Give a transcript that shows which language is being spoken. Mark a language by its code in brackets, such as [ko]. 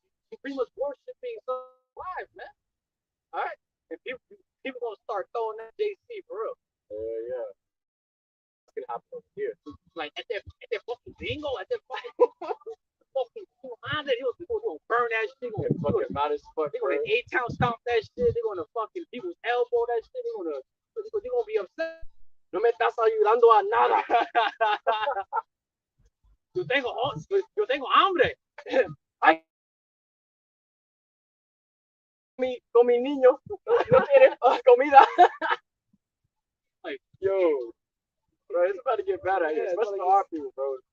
[en] You're pretty much worshiping something alive, man. All right, and people gonna start throwing that JC for real. Yeah. It's gonna happen over here. Like at that fucking bingo, at that fucking 200, he was gonna burn that shit. Fucking mad as fuck. They're gonna A-Town stomp that shit. They're gonna fucking people's elbow that shit. They're gonna be upset. [es] No me estás ayudando a nada. Yo tengo hambre. Ay, con mi niño no tiene comida. [en] Like, yo, bro, it's about to get bad out here, especially our people, bro.